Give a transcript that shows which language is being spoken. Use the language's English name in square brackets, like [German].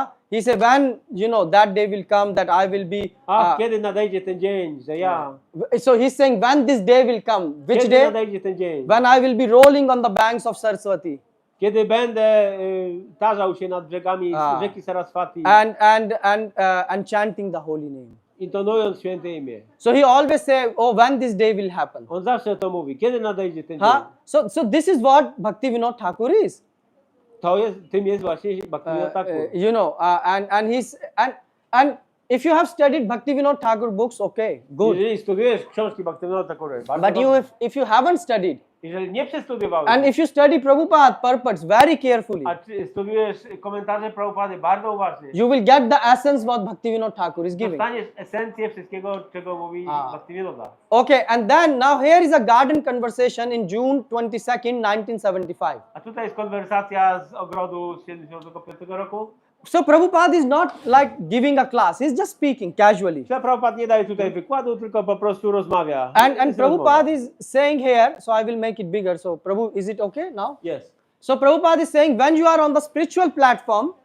[English] He said, when that day will come, that I will be. [Polish] Kiedy nadejdzie ten dzień, że ja. [English] So he's saying, when this day will come, which [Polish] Kiedy [English] day? [Polish] nadejdzie ten dzień? [English] When I will be rolling on the banks of Saraswati. [Polish] Kiedy będę tarzał się nad brzegami rzeki Saraswati. [English] And chanting the holy name. [Polish] Intonując święte imię. [English] So he always say, when this day will happen. [Polish] On zawsze to mówi. Kiedy nadejdzie ten dzień? [English] So this is what Bhaktivedanta Thakur is. [Polish] Tym jest właśnie Bhaktivedanta Thakur. [English] And if you have studied Bhaktivedanta Thakur books, okay, good. [Polish] Jeżeli studiujesz książki Bhaktivedanta Thakura, [English] But if you haven't studied, [Polish] jeżeli nie przestudiowałeś, [English] and if you study Prabhupada purports very carefully, [Polish] a studiujesz komentarze Prabhupady bardzo uważnie, [English] you will get the essence what Bhaktivedanta Thakur is giving. [Polish] dostaniesz esencję wszystkiego, czego mówi Bhaktivedanta. [English] Okay, and then now here is a garden conversation in June 22nd, 1975. [Polish] A tutaj jest konwersacja z ogrodu z 75 roku. [English] So Prabhupada is not like giving a class, he's just speaking casually. [Polish] Prabhupada nie daje tutaj wykładu, tylko po prostu rozmawia. [English] And [Polish] Jest rozmowa. [English] Prabhupada is saying here, so I will make it bigger. So Prabhu, is it okay now? Yes. So Prabhupada is saying when you are on the spiritual platform,